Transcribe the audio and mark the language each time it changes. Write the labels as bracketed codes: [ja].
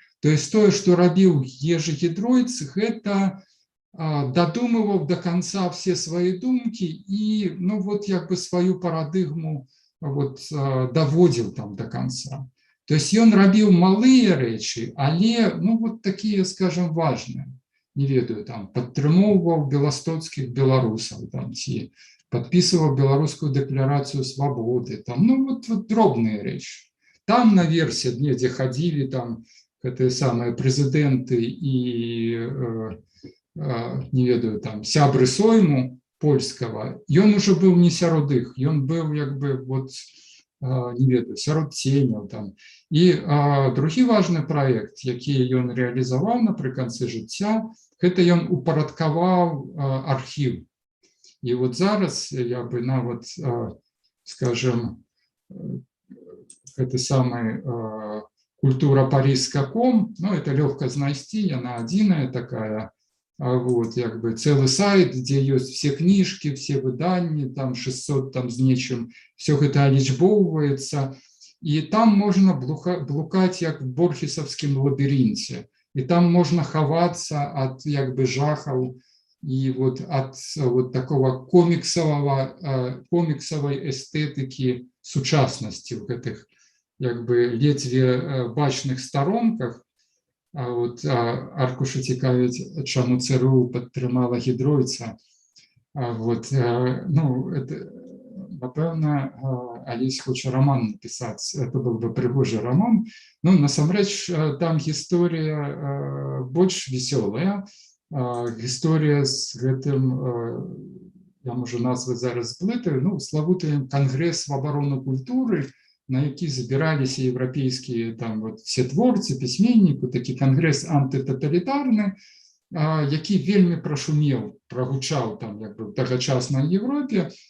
[be] То есть тое, што рабіў Ежыгідройц, гэта дадумываў до конца все свае думкі і сваю парадыгму даводзіў там до конца. То есть ён рабіў малыя рэчы, але такія, скажем, важныя. Не ведаю, там падтрымоўваў беластоцкіх беларусаў, там ці [ru] подписывал белорусскую декларацию свободы, [be] там, [ru] дробные речи. Там наверсе, где ходили там самые президенты и, [be] не ведаю, [ru] там, сябры Сойму польского, и он уже был не [be] сярод іх, [ru] он был, не ведаю, [be] сярод ценяў [ru] там. [be] И другі важны проект, які ён реалізаваў напрыканцы жыцця, гэта ён упарадкаваў архіў. І зараз я бы нават, скажем, гэты самы культура Париж.com, ну, это легко знайсці, яна адзіная такая, вот, як бы цэлы сайт, дзе ёсць [ru] все кніжкі, все выданні, [be] там 600 там з нечым, все гэта алічбоўваецца, і там можна блукаць як в борхесаўскім лабірынце, і там можна хавацца ад як бы жахаў і вот ад вот такого коміксавай эстэтыкі сучаснасці в гэтых як бы ледзьве бачных старонках. А вот аркуша цікавіць, чаму ЦРУ падтрымала Гідройца. Вот, ну, это, напэўна, Алесь хоча роман напісаць, это был бы прыгожы роман. Ну, насамрэч, там гісторыя больш весёлая, гісторыя з гэтым, я можу назваць зараз зблытаю, ну, славуты кангрэс в абарону культуры, на які забіраліся еўрапейскія там вот все творцы, пісьменнікі, такі кангрэс антытаталітарны, які вельмі прашумеў, прагучаў там як бы в тагачаснай Европе.